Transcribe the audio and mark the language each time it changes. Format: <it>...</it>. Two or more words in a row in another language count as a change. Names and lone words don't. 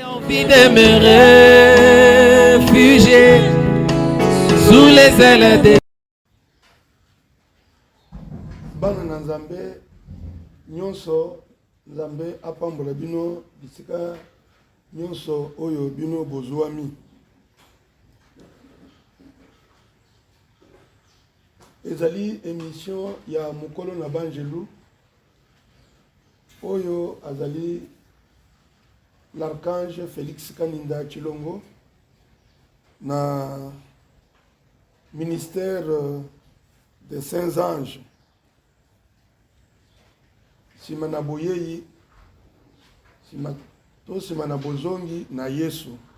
<fr>de me réfugier sous les ailes de</fr> <ln>bana na Nzambe nyonso Nzambe apambola bino bisika nyonso oyo bino bozwami. Ezali émission ya mukolo na banjelu oyo azali l'archange Félix Kaninda Chilongo na</ln> <fr>ministère des Saints Anges</fr> <ln>simana boyeyi simana bozongi na Yesu.</ln>